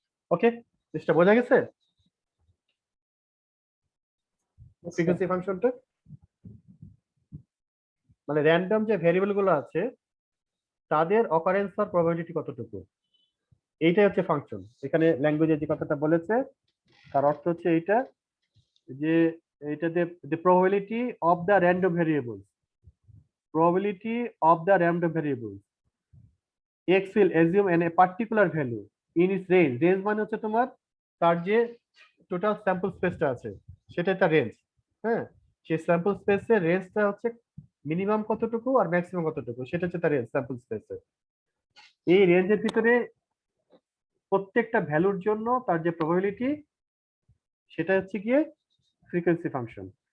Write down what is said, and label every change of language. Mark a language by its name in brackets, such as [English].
[Bangla] ওকে, জিনিসটা বোঝা গেছে ফ্রিকোয়েন্সি ফাংশনটা? মানে র্যান্ডম যে ভেরিয়েবল গুলো আছে তাদের অকারেন্স হওয়ার প্রবাবিলিটি কতটুকু, এইটাই হচ্ছে ফাংশন। এখানে ল্যাঙ্গুয়েজে যে কথাটা বলেছে তার অর্থ হচ্ছে এইটা, যে এটা [English] the probability of the random variables, probability of the random variables x will assume a particular value in its range. [Bangla] Range মানে হচ্ছে তোমার তার যে টোটাল স্যাম্পল স্পেসটা আছে সেটাই তার রেঞ্জ। হ্যাঁ, সেই স্যাম্পল স্পেসের রেঞ্জটা হচ্ছে মিনিমাম কতটুকু আর ম্যাক্সিমাম কতটুকু, সেটা হচ্ছে তার রেঞ্জ স্যাম্পল স্পেসের। এই রেঞ্জের ভিতরে প্রত্যেকটা ভ্যালুর জন্য তার যে প্রবাবিলিটি সেটা হচ্ছে গিয়ে ফ্রিকোয়েন্সি ফাংশন।